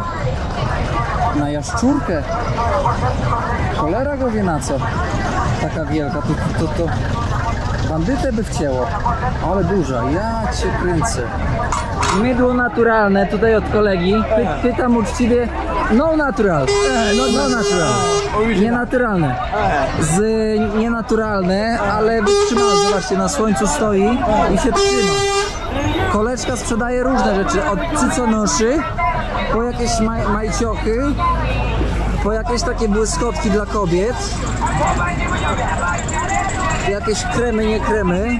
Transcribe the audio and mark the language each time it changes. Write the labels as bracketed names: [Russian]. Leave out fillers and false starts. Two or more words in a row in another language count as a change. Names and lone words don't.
[Polish] Na jaszczurkę. Cholera go wie na co. Taka wielka. To Bandytę by wcięło, ale duża, ja cię kręcę. Mydło naturalne tutaj od kolegi. Pytam uczciwie, [Spanish] no natural. No natural. [Polish] Nienaturalne. Z nienaturalne, ale wytrzymałe. Zobaczcie, na słońcu stoi i się trzyma. Koleżka sprzedaje różne rzeczy, od cyconoszy po jakieś majciochy, po jakieś takie błyskotki dla kobiet, jakieś kremy, nie kremy.